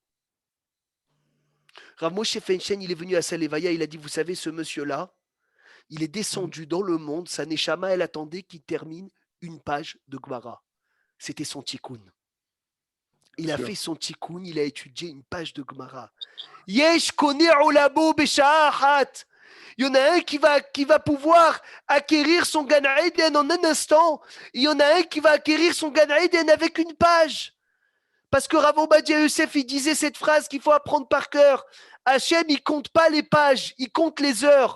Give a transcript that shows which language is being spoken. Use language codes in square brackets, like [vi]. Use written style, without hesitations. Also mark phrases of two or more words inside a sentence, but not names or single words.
[fr] Rav Moshe Feinstein, il est venu à Salevaya, il a dit, vous savez, ce monsieur-là, il est descendu dans le monde, sa neshama, elle attendait qu'il termine une page de Gemara. C'était son tikkun. Il a fait son tikkun, il a étudié une page de Gemara. [he] יש קונה עולמו בשעה אחת. [fr] Il y en a un qui va pouvoir acquérir son Gan Eden en un instant. Il y en a un qui va acquérir son Gan Eden avec une page. Parce que Rav Ovadia Yosef, il disait cette phrase qu'il faut apprendre par cœur. Hachem, il compte pas les pages, il compte les heures.